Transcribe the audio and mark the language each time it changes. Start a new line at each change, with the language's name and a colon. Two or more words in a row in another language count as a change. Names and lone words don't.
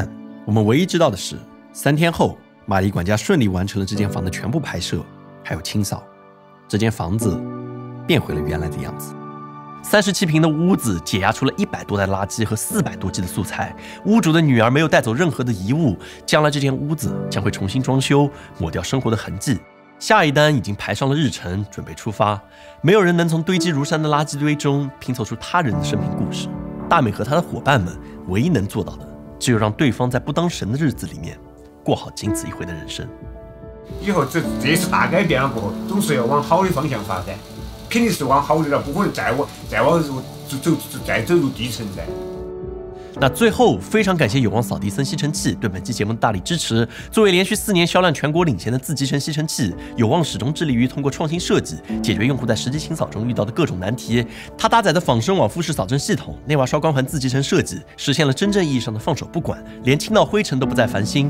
Chinese: 我們唯一知道的是，3天後，瑪麗管家順利完成了這間房的全部拍攝，還有清掃，這間房子變回了原來的樣子。37平的屋子解壓出了100多袋垃圾和400多 G 的素材。屋主的女兒沒有帶走任何的遺物，將來這間屋子將會重新裝修，抹掉生活的痕跡。下一單已經排上了日程，準備出發。沒有人能從堆積如山的垃圾堆中拼湊出他人的生平故事。大美和她的夥伴們唯一能做到的，只有讓對方在不當神的日子裡面過好僅此一回的人生。以後這次大改變了過後，總是要往好的方向發展。肯定是往好的了，不可能再往走入低層噻。那最後，非常感謝有望掃地僧吸塵器對本期節目的大力支持。作為連續4年銷量全國領先的自集成吸塵器，有望始終致力於通過創新設計，解決用戶在實際清掃中遇到的各種難題。它搭載的仿生網複式掃陣系統，內瓦燒光環自集成設計，實現了真正意義上的放手不管，連清到灰塵都不再煩心。